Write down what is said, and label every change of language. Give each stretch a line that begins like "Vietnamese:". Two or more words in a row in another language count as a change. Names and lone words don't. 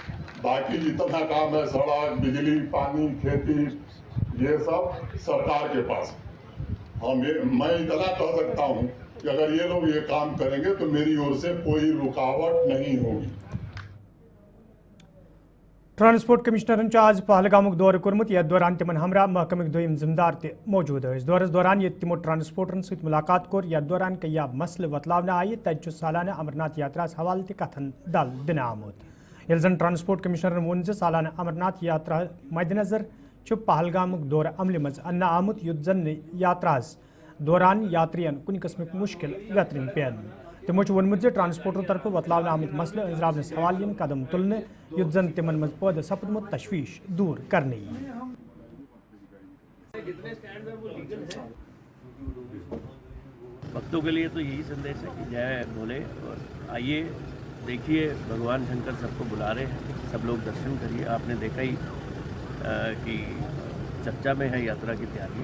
Hindi: बाकी जितना काम है सड़क, बिजली, पानी, खेती, ये सब सरकार के पास है। हाँ, मैं इतना कह सकता हूँ कि अगर ये लोग ये काम करेंगे तो मेरी ओर से कोई रुकावट नहीं होगी।
Kashmiri: ट्रांसपोर्ट कमिश्नरन आज पहलगामुक दौर कोर्मुत यथ दौरान तिमन हमरा महकमक दोयम जिम्मेदार ते मौजूद है। दौरस दौरान ये तिमो ट्रांसपोर्टरन सहित मुलाकात कोर यथ दौरान कया मसल वतलावना आये तज सालाना अमरनाथ यात्रा हवाले ते कथन दल दिन आमुत। यल जन ट्रांसपोर्ट कमिश्नरन वोन सालाना अमरनाथ यात्रा मद्देनजर पहलगामुक दौर अमल मज अन्ना आमुत युद्ध जन यात्रा दौरान यात्रियन कुन किस्म मुश्किल वेतरिन पेन। तमो वोनमुत ट्रांसपोर्टर तरफ वतलावना आमुत मसले अंजरावनस हवाले कदम तुलने युद्ध जन तिमन मज पैदा सपदमुत तशवीश दूर करने।
Hindi: भक्तों के लिए तो यही संदेश है कि जय भोले, और आइए देखिए भगवान शंकर सबको बुला रहे हैं, सब लोग दर्शन करिए। आपने देखा ही कि चर्चा में है यात्रा की तैयारी।